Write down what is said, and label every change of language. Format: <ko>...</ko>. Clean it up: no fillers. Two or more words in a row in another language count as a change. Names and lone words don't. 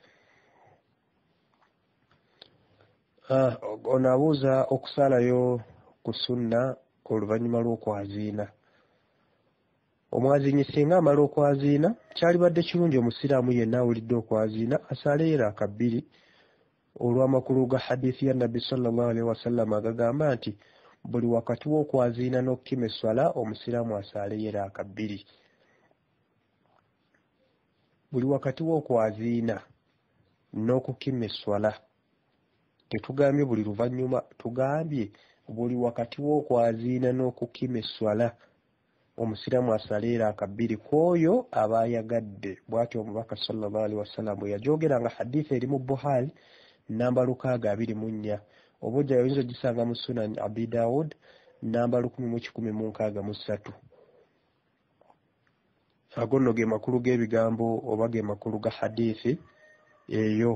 <lg>Ono abuuza okusaalayo ku sunna oluvannyuma lw'okwaziina. Omwaziinyi singa amala okwaziina, kyalibadde kirungi omusiraamu yenna awulidde okwaziina asaaleyo raka 2 olw'amakulu ga hadithi ya Nabbi</lg> <ar>صلى الله عليه وسلم</ar> <lg>agagamba nti buli wakati w'okwaziina n'okukima esswala omusiraamu asaaleyo raka 2. Buli wakati w'okwaziina n'okukima esswala, tetugambye buli luvannyuma, tugambye buli wakati w'okwaziina n'okukima esswala omusiraamu asaaleyo raka 2 kw'oyo aba ayagadde. Bw'atyo omubaka</lg> <ar>صلى الله عليه وسلم</ar> <lg>bwe yajoogera nga hadithi eri mu Buhari namba 624, oba ojja oyinza ogisanga mu Sunan Abi Dawud namba 1163. Ago nno ge makulu g'ebigambo oba ge makulu ga hadithi eyo.</lg>